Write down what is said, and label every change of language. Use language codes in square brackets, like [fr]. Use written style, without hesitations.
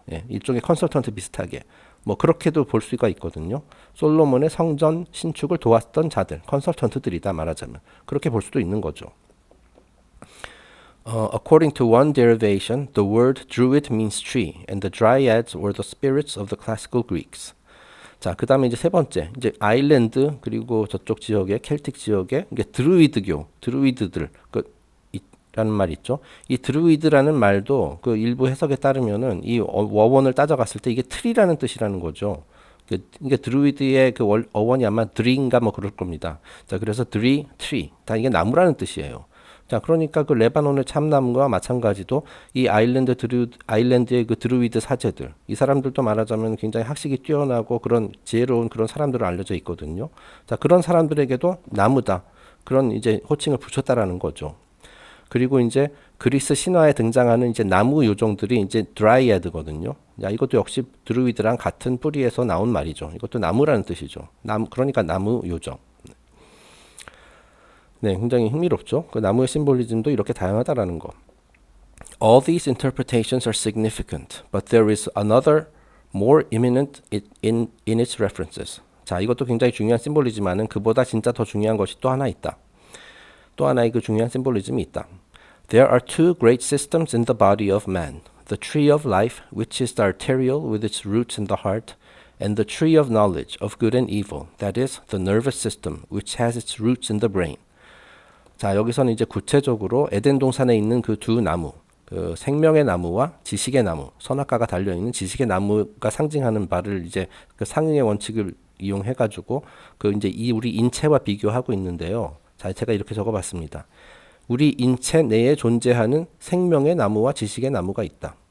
[ko] 예, 일종의 컨설턴트 비슷하게. 뭐 그렇게도 볼 수가 있거든요. 솔로몬의 성전 신축을 도왔던 자들, 컨설턴트들이다 말하자면. 그렇게 볼 수도 있는 거죠. [en] According to one derivation, the word druid means tree, and the dryads were the spirits of the classical Greeks. [ko] 자, 그 다음에 이제 세 번째, 이제 아일랜드 그리고 저쪽 지역의 켈틱 지역의 이게 드루이드들, 라는 말이 있죠. 이 드루이드라는 말도 그 일부 해석에 따르면은 이 어원을 따져갔을 때 이게 트리라는 뜻이라는 거죠. 이게 드루이드의 그 어원이 아마 드리인가 뭐 그럴 겁니다. 자, 그래서 트리, 다 이게 나무라는 뜻이에요. 자, 그러니까 그 레바논의 참나무와 마찬가지도 이 아일랜드의 그 드루이드 사제들, 이 사람들도 말하자면 굉장히 학식이 뛰어나고 그런 지혜로운 그런 사람들로 알려져 있거든요. 자, 그런 사람들에게도 나무다. 그런 이제 호칭을 붙였다라는 거죠. 그리고 이제 그리스 신화에 등장하는 이제 나무 요정들이 이제 드라이아드거든요. 야, 이것도 역시 드루이드랑 같은 뿌리에서 나온 말이죠. 이것도 나무라는 뜻이죠. 그러니까 나무 요정. 네, 굉장히 흥미롭죠. 그 나무의 심볼리즘도 이렇게 다양하다라는 거. [en] All these interpretations are significant, but there is another more imminent in its references. [ko] 자, 이것도 굉장히 중요한 심볼이지만은 그보다 진짜 더 중요한 것이 또 하나 있다. 또 하나의 그 중요한 심볼리즘이 있다. [en] There are two great systems in the body of man. The tree of life, which is the arterial with its roots in the heart, and the tree of knowledge of good and evil, that is, the nervous system, which has its roots in the brain. [ko] 자, 여기서는 이제 구체적으로 에덴 동산에 있는 그 두 나무, 그 생명의 나무와 지식의 나무, 선악과가 달려있는 지식의 나무가 상징하는 바를 이제 그 상응의 원칙을 이용해가지고 그 이제 우리 인체와 비교하고 있는데요. 자, 제가 이렇게 적어봤습니다. 우리 인체 내에 존재하는 생명의 나무와 지식의 나무가 있다.